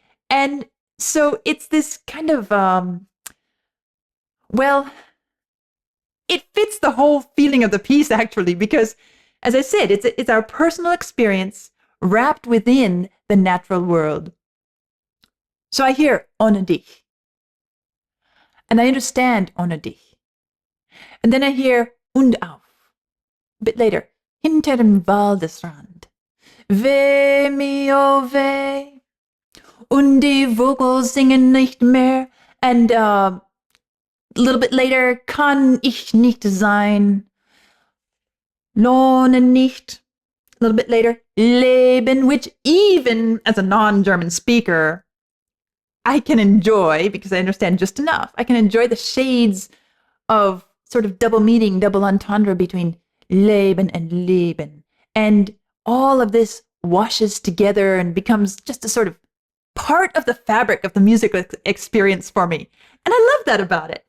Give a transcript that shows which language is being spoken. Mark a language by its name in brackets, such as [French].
[English] And so it's this kind of, well, it fits the whole feeling of the piece, actually, because, as I said, it's our personal experience wrapped within the natural world. So I hear [German] Ohne Dich, [English] and I understand Ohne Dich. And then I hear [German] Und auf, [English] a bit later, [German] Hinter dem Waldesrand, weh mir oh weh, und die Vogel singen nicht mehr, [English] and a little bit later, [German] kann ich nicht sein, lohne nicht, [English] little bit later, Leben, which even as a non-German speaker, I can enjoy because I understand just enough. I can enjoy the shades of sort of double meaning, double entendre between Leben and Leben. And all of this washes together and becomes just a sort of part of the fabric of the musical experience for me. And I love that about it.